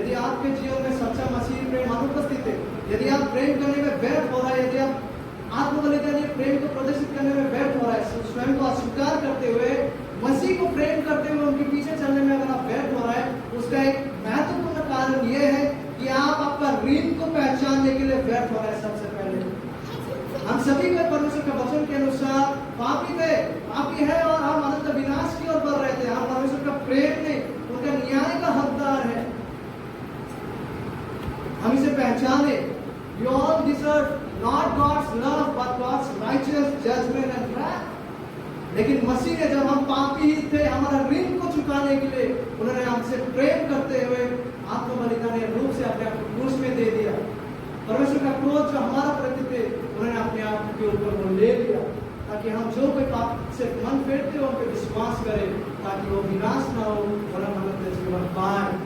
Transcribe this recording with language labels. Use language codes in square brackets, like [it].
[hi] यदि आपके जीवन में सच्चा मसीह प्रेम अनुपस्थित है, यदि आप प्रेम करने में व्यर्थ हो रहा है, यदि आप आत्मबलिदानी प्रेम को प्रदर्शित करने में व्यर्थ हो रहा है, स्वयं को अस्वीकार करते हुए मसीह को प्रेम करते हुए उनके पीछे चलने में अगर आप व्यर्थ हो रहा है, उसका एक महत्वपूर्ण कारण यह है कि आप आपका ऋण को पहचानने के लिए व्यर्थ हो रहा है। सबसे पहले हम सभी को परमेश्वर के वचन के अनुसार पापी थे, पापी है, और हम अनंत विनाश की ओर बढ़ रहे थे। हम परमेश्वर का प्रेम नहीं, उनका न्याय का हकदार है। हम इसे पहचाने। [en] You all deserve not God's love but God's righteous judgment and wrath. [hi] लेकिन मसीह ने जब हम पापी ही थे, हमारा ऋण को चुकाने के लिए उन्होंने हमसे प्रेम करते हुए आत्मबलिदानी रूप से अपने आप को क्रूस में दे दिया। परमेश्वर का क्रोध जो हमारा प्रति थे, उन्होंने अपने आप के ऊपर वो ले लिया, ताकि हम जो कोई पाप से मन फेरते हो उन पर विश्वास करें, ताकि वो विनाश ना हो और हम अनंत जीवन पाएं।